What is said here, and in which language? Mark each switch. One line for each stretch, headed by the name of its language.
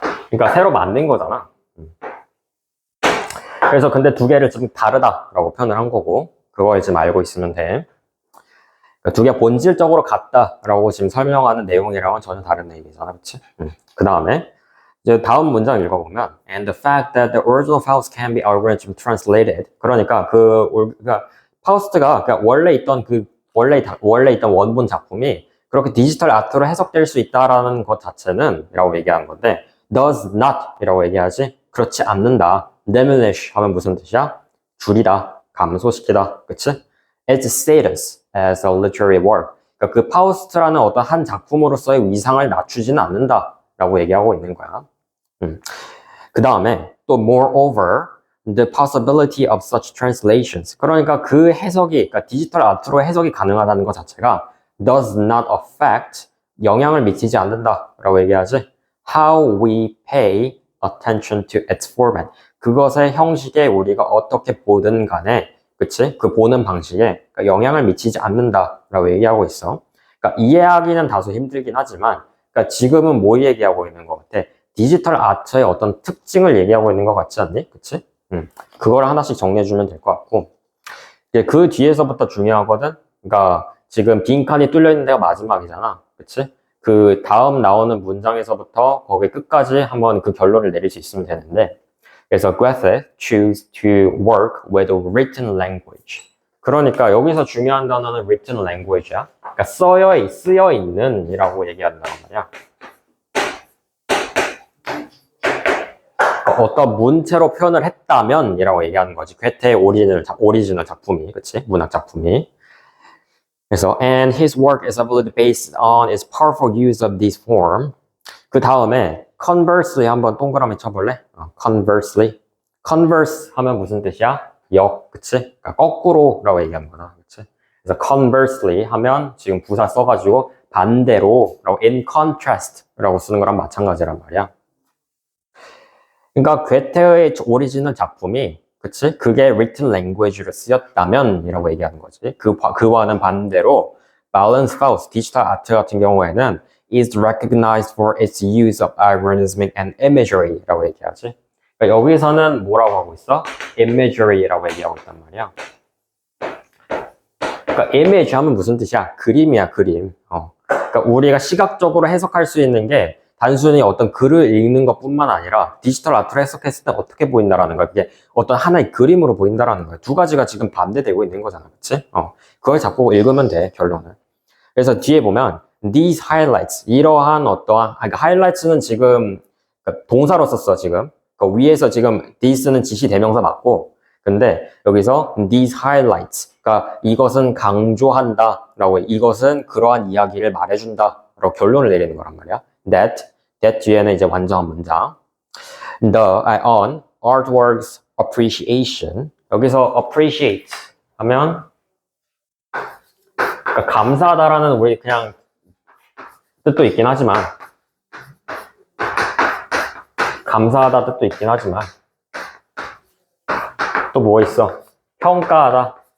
Korean: 그러니까 새로 만든 거잖아. 그래서 근데 두 개를 좀 다르다라고 표현을 한 거고, 그걸 지금 알고 있으면 돼. 그러니까 두 개 본질적으로 같다라고 지금 설명하는 내용이랑은 전혀 다른 얘기잖아, 그치? 그 다음에 이제 다음 문장 읽어보면
English: And the fact that the original Faust can be algorithm translated.
Korean: 그러니까 파우스트가 원래 있던 원본 작품이 그렇게 디지털 아트로 해석될 수 있다라는 것 자체는 라고 얘기하는 건데
English: does not
Korean: 이라고 얘기하지. 그렇지 않는다. diminish 하면 무슨 뜻이야? 줄이다, 감소시키다, 그치?
English: Its status as a literary work.
Korean: 그러니까 그 파우스트라는 어떤 한 작품으로서의 위상을 낮추지는 않는다라고 얘기하고 있는 거야. 그 다음에 또
English: moreover, the possibility of such translations.
Korean: 그러니까 그 해석이, 그러니까 디지털 아트로 해석이 가능하다는 것 자체가
English: does not affect
Korean: 영향을 미치지 않는다라고 얘기하지.
English: How we pay attention to its format.
Korean: 그것의 형식에 우리가 어떻게 보든 간에, 그치? 그 보는 방식에 그러니까 영향을 미치지 않는다라고 얘기하고 있어. 그러니까 이해하기는 다소 힘들긴 하지만, 그러니까 지금은 뭐 얘기하고 있는 것 같아? 디지털 아트의 어떤 특징을 얘기하고 있는 것 같지 않니? 그치? 그걸 하나씩 정리해주면 될 것 같고. 그 뒤에서부터 중요하거든? 그러니까 지금 빈칸이 뚫려 있는 데가 마지막이잖아. 그치? 그 다음 나오는 문장에서부터 거기 끝까지 한번 그 결론을 내릴 수 있으면 되는데. 그래서
English: Goethe choose to work with a written language.
Korean: 그러니까 여기서 중요한 단어는 written language야. 그러니까 쓰여 있는 이라고 얘기한단 말이야. 어떤 문체로 표현을 했다면 이라고 얘기하는 거지. 괴테의 오리지널 작품이, 그치? 문학 작품이. 그래서
English: and his work is heavily based on its powerful use of this form.
Korean: 그 다음에 conversely 한번 동그라미 쳐볼래? conversely. converse 하면 무슨 뜻이야? 그치? 그러니까 거꾸로라고 얘기하는 거다. 그치? 그래서 conversely 하면 지금 부사 써가지고 반대로라고
English: in contrast
Korean: 라고 쓰는 거랑 마찬가지란 말이야. 그러니까 괴테의 오리지널 작품이, 그치? 그게 written language로 쓰였다면 이라고 얘기하는 거지. 그와는 반대로
English: Balance Faust,
Korean: 디지털 아트 같은 경우에는
English: is recognized for its use of ironism and imagery
Korean: 라고 얘기하지. 그러니까 여기서는 뭐라고 하고 있어? imagery라고 얘기하고 있단 말이야. 그러니까 image 하면 무슨 뜻이야? 그림이야, 그림. 그러니까 우리가 시각적으로 해석할 수 있는 게 단순히 어떤 글을 읽는 것뿐만 아니라 디지털 아트를 해석했을 때 어떻게 보인다라는 거야. 그게 어떤 하나의 그림으로 보인다라는 거야. 두 가지가 지금 반대되고 있는 거잖아. 그치? 그걸 자꾸 읽으면 돼, 결론을. 그래서 뒤에 보면
English: these highlights,
Korean: 이러한 어떠한, 그러니까 highlights는 지금 그러니까 동사로 썼어, 지금. 그러니까 위에서 지금 this는 지시 대명사 맞고, 근데 여기서
English: these highlights,
Korean: 그러니까 이것은 강조한다라고, 이것은 그러한 이야기를 말해준다라고 결론을 내리는 거란 말이야. that 뒤에는 이제 완전한 문장.
English: on artworks appreciation.
Korean: 여기서 appreciate 하면 그러니까 감사하다라는 우리 그냥 뜻도 있긴 하지만, 감사하다 뜻도 있긴 하지만, 또 뭐 있어? 평가하다.